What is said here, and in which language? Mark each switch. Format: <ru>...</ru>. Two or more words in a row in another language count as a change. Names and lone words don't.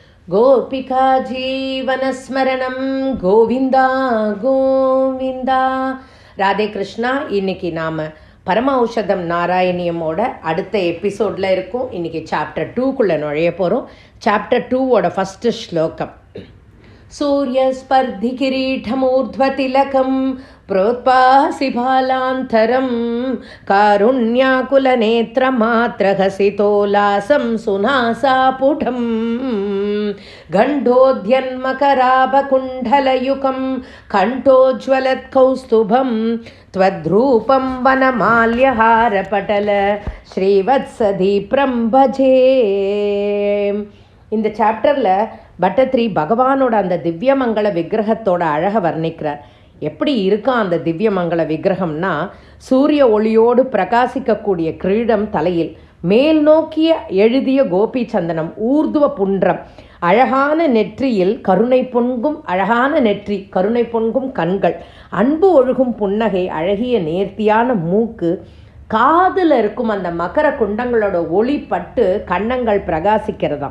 <sa>गोपिका जीवनस्मरणं गोविन्दा गोविन्दा.</sa> <ta>ராதே கிருஷ்ணா. இன்னைக்கு நாம் பரம ஔஷதம் நாராயணியமோட அடுத்த எபிசோடில் இருக்கும். இன்றைக்கி சாப்டர் 2க்குள்ளே நுழைய போகிறோம். சாப்டர் 2வோட ஃபஸ்ட்டு ஸ்லோகம்.</ta> <sa>सूर्यस्पर्धि किरीटमूर्ध्वतिलकं प्रोत्पासि बालान्तरं कारुण्याकुलनेत्रमात्रहसितोल्लासं सुनासापुटं गण्डोद्यन्मकराभकुण्डलयुगं कण्ठोज्ज्वलत्कौस्तुभं त्वद्रूपं वनमाल्यहारपटल श्रीवत्सदीप्रं भजे.</sa> <ta>இந்த சாப்டரில் பட்டத்ரி பகவானோட அந்த திவ்யமங்கள விக்கிரகத்தோட அழகை வர்ணிக்கிறார். எப்படி இருக்கான் அந்த திவ்யமங்கள விக்கிரகம்னா, சூரிய ஒளியோடு பிரகாசிக்கக்கூடிய கிரீடம் தலையில், மேல் நோக்கிய எழுதிய கோபி சந்தனம், ஊர்துவ புன்றம், அழகான நெற்றியில் கருணை பொங்கும் அழகான நெற்றி, கருணை பொங்கும் கண்கள், அன்பு ஒழுகும் புன்னகை, அழகிய நேர்த்தியான மூக்கு, காதில் இருக்கும் அந்த மகர குண்டங்களோட ஒளி பட்டு கன்னங்கள் பிரகாசிக்கிறதாம்.</ta>